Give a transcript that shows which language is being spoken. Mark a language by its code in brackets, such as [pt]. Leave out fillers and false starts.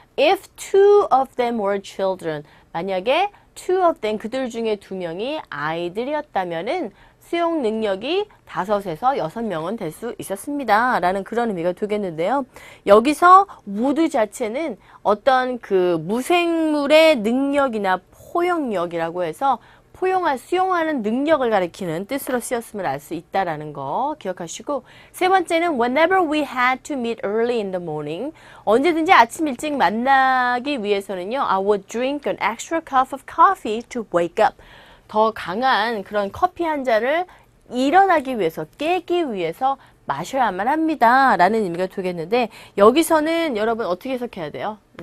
[en] If 2 of them were children. [ko] 만약에 [en] 2 of them [ko] 그들 중에 2명이 아이들이었다면은 수용 능력이 5에서 6명은 될 수 있었습니다. 라는 그런 의미가 되겠는데요. 여기서 would 자체는 어떤 그 무생물의 능력이나 포용력이라고 해서 수용하는 능력을 가리키는 뜻으로 쓰였음을 알 수 있다라는 거 기억하시고, 세 번째는 [en] whenever we had to meet early in the morning. [ko] 언제든지 아침 일찍 만나기 위해서는요, [en] I would drink an extra cup of coffee to wake up. [ko] 더 강한 그런 커피 한 잔을 일어나기 위해서, 깨기 위해서 마셔야만 합니다. 라는 의미가 되겠는데, 여기서는 여러분 어떻게 해석해야 돼요?